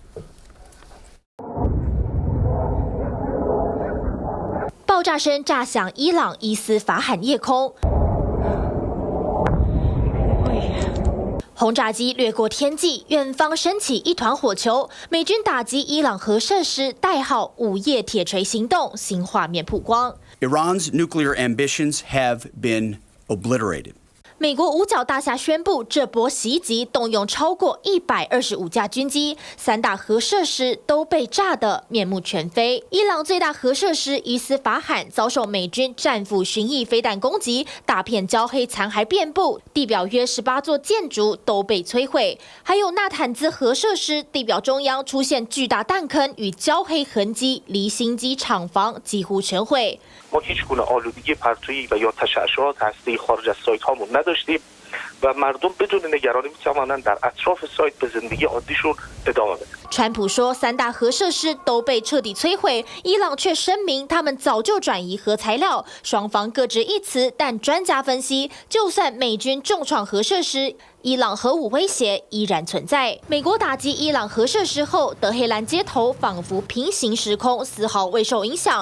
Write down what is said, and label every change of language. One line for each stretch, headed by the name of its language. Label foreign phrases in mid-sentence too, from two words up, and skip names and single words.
Chinese: 爆炸声炸响伊朗伊斯法罕夜空。轰炸机掠过天际，远方升起一团火球。美军打击伊朗核设施，代号“午夜铁锤行动”，新画面曝光。
English: Iran's nuclear ambitions have been obliterated.
Chinese: 美国五角大厦宣布，这波袭击动用超过125架军机，3大核设施都被炸得面目全非。伊朗最大核设施伊斯法罕遭受美军战斧巡弋飞弹攻击，大片焦黑残骸遍布，地表约18座建筑都被摧毁。还有纳坦兹核设施，地表中央出现巨大弹坑与焦黑痕迹，离心机厂房几乎全毁。
Persian: ما هیچ گونه آلودگی پرتویی و یا تشعشعات هسته‌ای خارج از سایت‌هامون نداشتیم و مردم بدون نگرانی می‌توانند در اطراف سایت به زندگی عادیشون ادامه بدن.
Chinese: 川普说，3大核设施都被彻底摧毁，伊朗却声明他们早就转移核材料，双方各执一词。但专家分析，就算美军重创核设施，伊朗核武威胁依然存在。美国打击伊朗核设施后，德黑兰街头仿佛平行时空，丝毫未受影响。